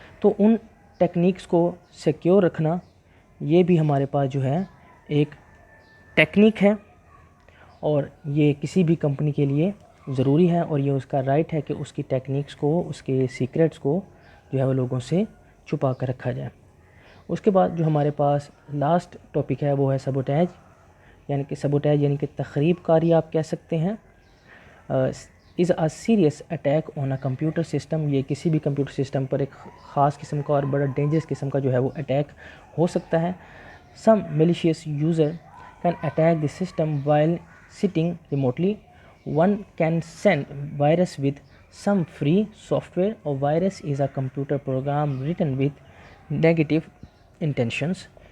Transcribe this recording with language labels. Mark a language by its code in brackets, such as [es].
[ur] تو ان ٹیکنیکس کو سیکیور رکھنا یہ بھی ہمارے پاس جو ہے ایک ٹیکنیک ہے، اور یہ کسی بھی کمپنی کے لیے ضروری ہے، اور یہ اس کا رائٹ ہے کہ اس کی ٹیکنیکس کو، اس کے سیکرٹس کو جو ہے وہ لوگوں سے چھپا کر رکھا جائے. اس کے بعد جو ہمارے پاس لاسٹ ٹاپک ہے وہ ہے سبوٹیج، یعنی کہ تخریب کاری آپ کہہ سکتے ہیں. [en] Is a serious attack on a computer system. [ur] یہ کسی بھی کمپیوٹر سسٹم پر ایک خاص قسم کا اور بڑا ڈینجرس قسم کا جو ہے وہ اٹیک ہو سکتا ہے. [en] Some malicious user can attack the system while sitting remotely. One can send virus with some free software. A virus is a computer program written with negative intentions.